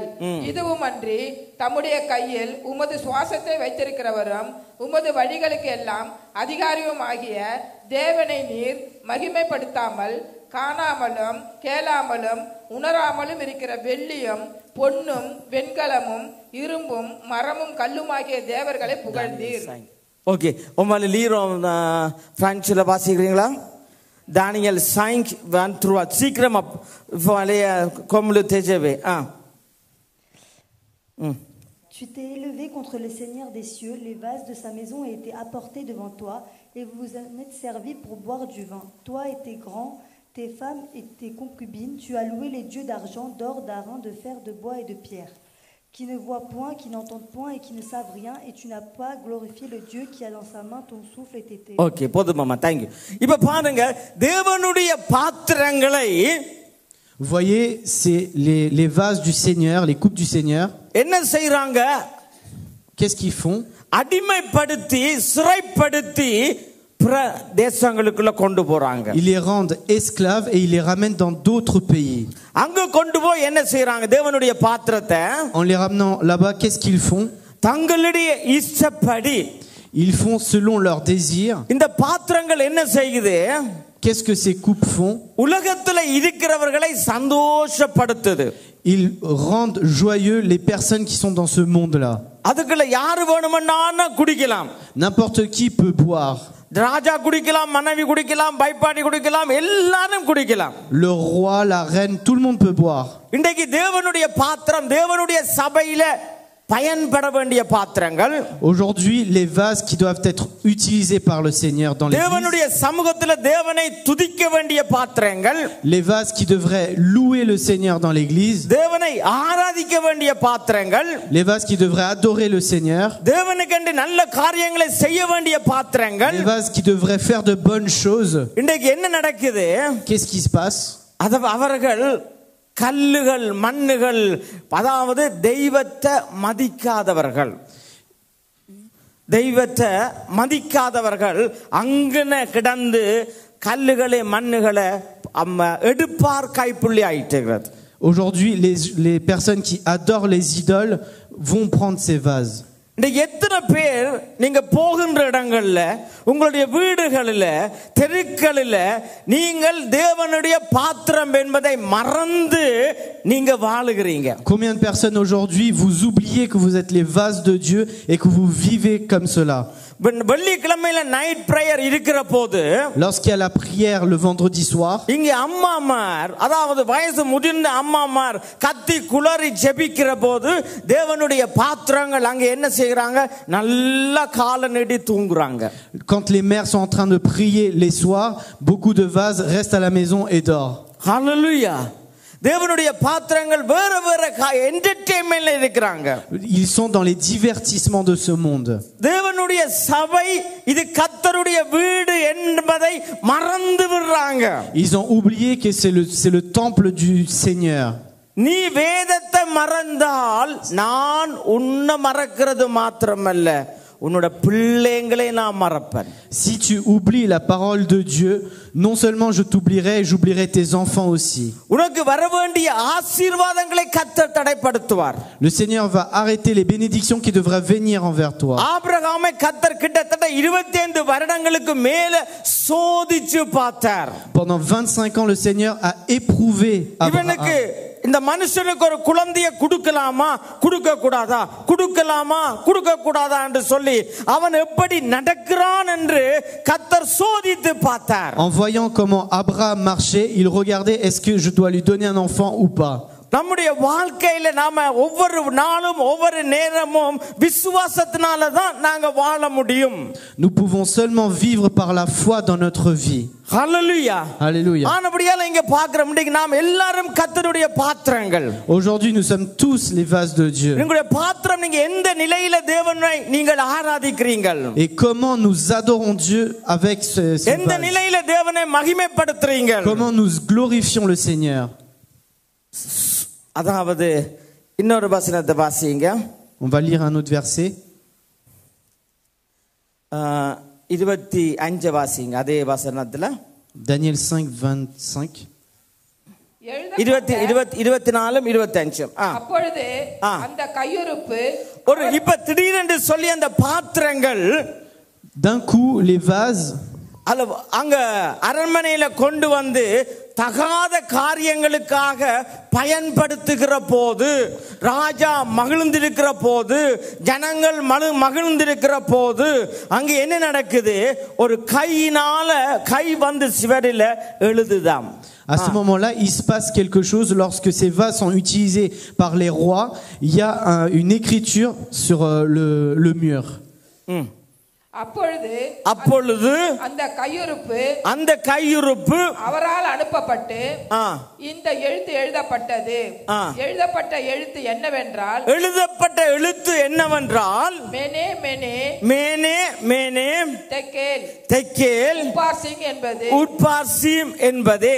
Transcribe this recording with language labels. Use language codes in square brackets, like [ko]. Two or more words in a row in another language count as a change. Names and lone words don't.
[ta] இதுவும் அன்றி தம்முடைய கையில் உமது சுவாசத்தை வைத்திருக்கிறவரும் உமது வழிகளுக்கு எல்லாம் அதிகாரியும் ஆகிய தேவனை நீர் மகிமைப்படுத்தாமல் காணாமலும் கேளாமலும் உணராமலும் இருக்கிற வெள்ளியும் பொன்னும் வெண்கலமும் இரும்பும் மரமும் கல்லுமாகிய தேவர்களை புகழ்ந்தீர். ஓகே, உங்களை லீரோம் பிரான்சில் வாசிக்கிறீங்களா? [fr] தானியேல் 5:1 சீக்கிரமா comme le TGV. Tu t'es élevé contre le Seigneur des cieux, les vases de sa maison ont été apportés devant toi, et vous vous en êtes servis pour boire du vin. Toi et tes grands, tes femmes et tes concubines, tu as loué les dieux d'argent, d'or, d'airain, de fer, de bois et de pierre, qui ne voient point, qui n'entendent point et qui ne savent rien, et tu n'as pas glorifié le Dieu qui a dans sa main ton souffle et tes ténèbres. [ta] ஓகே, போதும் மாமா, [en] thank you. [ta] இப்ப பாருங்க, தேவனுடைய பாத்திரங்களை, [fr] vous voyez, c'est les vases du Seigneur, les coupes du Seigneur. [ta] என்ன செய்றாங்க? [fr] Qu'est-ce qu'ils font? [ta] அடிமைப்படுத்தி சிறைப்படுத்தி தேசங்களுக்குள்ள கொண்டு போறாங்க. [fr] Ils les rendent esclaves et ils les ramènent dans d'autres pays. [ta] அங்க கொண்டு போய் என்ன செய்றாங்க? தேவனுடைய பாத்திரத்தை [fr] En les ramenant là-bas, qu'est-ce qu'ils font? [ta] தங்களுடைய இஷ்டப்படி [fr] Ils font selon leurs désirs. [ta] இந்த பாத்திரங்கள் என்ன செய்யுது? [fr] Qu'est-ce que ces coupes font? [ta] உலகத்துல இருக்கிறவர்களை சந்தோஷப்படுத்துது. [fr] Ils rendent joyeux les personnes qui sont dans ce monde-là. [ta] அதுக்குள்ள யாரு வேணும்னா குடிக்கலாம். [fr] N'importe qui peut boire. [ta] ராஜா குடிக்கலாம், மனைவி குடிக்கலாம், பைப்பாடி குடிக்கலாம், எல்லாரும் குடிக்கலாம். [fr] Le roi, la reine, tout le monde peut boire. [ta] இன்றைக்கு தேவனுடைய பாத்திரம், தேவனுடைய சபையில பயன்பட வேண்டிய பாத்திரங்கள். [fr] Aujourd'hui, les vases qui doivent être utilisés par le Seigneur dans l'église. [ta] தேவனுடைய சமூகத்துல தேவனை துதிக்க வேண்டிய பாத்திரங்கள். [fr] Les vases qui devraient louer le Seigneur dans l'église. [ta] தேவனை ஆராதிக்க வேண்டிய பாத்திரங்கள். [fr] Les vases qui devraient adorer le Seigneur. [ta] தேவனுக்கென்று நல்ல காரியங்களை செய்ய வேண்டிய பாத்திரங்கள். [fr] Les vases qui devraient faire de bonnes choses. [ta] இன்றைக்கு என்ன நடக்குது? [fr] Qu'est-ce qui se passe? [ta] அவர்கள் கல்லுகள், மண்ணுகள், அதாவது தெய்வத்தை மதிக்காதவர்கள். தெய்வத்தை மதிக்காதவர்கள் அங்கன கிடந்து கல்லுகளை மண்ணுகளை எடுப்பார் கைப்புள்ளி ஆயிட்டுகிறது. [fr] Aujourd'hui, les personnes qui adorent les idoles vont prendre ces vases. [ta] எத்தனை பேர் நீங்க போகின்ற இடங்கள்ல, உங்களுடைய வீடுகளில், தெருக்களில் நீங்கள் தேவனுடைய பாத்திரம் என்பதை மறந்து நீங்க வாழுகிறீங்க? [fr] Combien de personnes aujourd'hui vous oubliez que vous êtes les vases de Dieu et que vous vivez comme cela? [ta] வெள்ளிக்கிழமையில [en] night prayer [ta] இருக்கிற போது, [fr] lorsqu'il y a la prière le vendredi soir, [ta] இங்க அம்மாமார், அதாவது வயசு முதிர்ந்த அம்மாமார் கத்தி குளறி ஜெபிக்கிற போது தேவனுடைய பாத்திரங்கள் அங்க என்ன செய்யறாங்க? நல்லா கால நீட்டி தூங்குறாங்க. [fr] quand les mères sont en train de prier les soirs, beaucoup de vases restent à la maison et dorment. [ta] ஹல்லேலூயா. தேவனுடைய பாத்திரங்கள் வேற வேற என்டர்டெயின்மென்ட்ல இருக்காங்க. [fr] Ils sont dans les divertissements de ce monde. [ta] தேவனுடைய சபை இது கர்த்தருடைய வீடு என்பதை மறந்து விடுறாங்க. [fr] Ils ont oublié que c'est le temple du Seigneur. [ta] நீ வேதத்தை மறந்தால் நான் உன்னை மறக்கிறது மாத்திரமல்ல உன்னோட பிள்ளைகளை நான் மறப்பேன். [fr] Si tu oublies la parole de Dieu, non seulement je t'oublierai, j'oublierai tes enfants aussi. [ta] உனக்கு வர வேண்டிய ஆசீர்வாதங்களை கர்த்தர் தடைப்படுத்துவார். [fr] Le Seigneur va arrêter les bénédictions qui devraient venir envers toi. [ta] ஆபிரகாமை கர்த்தர் கிட்டத்தட்ட 25 வருடங்களுக்கு மேல சோதிச்சு பார்த்தார். [fr] Pendant 25 ans, le Seigneur a éprouvé [ta] இவனுக்கு [fr] Abraham. [ta] இந்த மனுஷனுக்கு ஒரு குழந்தையை கொடுக்கலாமா கொடுக்க கூடாதா கொடுக்கலாமா கொடுக்க கூடாதா என்று சொல்லி அவன் எப்படி நடக்கிறான் என்று கர்த்தர் சோதித்து பார்த்தார். [fr] En voyant comment Abraham marchait, il regardait est-ce que je dois lui donner un enfant ou pas. [ta] நம்முடைய வாழ்க்கையில நாம ஒவ்வொரு நாளும் ஒவ்வொரு நேரமும் விசுவாசத்தினால தான் நாங்க வாழ முடியும். [fr] Nous pouvons seulement vivre par la foi dans notre vie. [en] Hallelujah. [fr] Alléluia. [ta] ஆனபடியால இங்க பார்க்கிறோம் இன்னைக்கு நாம் எல்லாரும் கர்த்தருடைய பாத்திரங்கள். [fr] Aujourd'hui, nous sommes tous les vases de Dieu. [ta] உங்களுடைய பாத்திரம் நீங்க எந்த நிலையில தேவனை நீங்கள் ஆராதிக்கிறீர்கள்? [fr] Et comment nous adorons Dieu avec ce [ta] எந்த [fr] vase? [ta] நிலையில தேவனை மகிமைப்படுத்துறீர்கள்? [fr] Comment nous glorifions le Seigneur? [ta] அதாவது இன்னொரு வசனத்தை வாசிங்க. [fr] On va lire un autre verset. [ta] 25 வாசிங்க அதே வசனத்துல. [fr] Daniel 5:25. 24 25. [ta] அப்பொழுது அந்த கையுறுப்பு ஒரு இப்ப திடீரென்று சொல்லி அந்த பாத்திரங்கள் [fr] D'un coup, les vases [ta] அங்க அரண்மனையில கொண்டு வந்து தகாத காரியங்களுக்காக பயன்படுத்துகிற போது ராஜா மகிழ்ந்திருக்கிற போது ஜனங்கள் மகிழ்ந்திருக்கிற போது அங்க என்ன நடக்குது? ஒரு கையினால கை வந்து சிவரில எழுதுதாம். [fr] À ce moment-là, il se passe quelque chose lorsque ces vases sont utilisés par les rois. Il y a une écriture sur le mur. [ta] அப்பொழுது அந்த கையுறுப்பு அவரால் அனுப்பப்பட்டு இந்த எழுத்து எழுதப்பட்டது. எழுதப்பட்ட எழுத்து என்னவென்றால் மேனே மேனே மேனே மேனே தெக்கேல் தெக்கேல் உட்பார்சீம் என்பதே.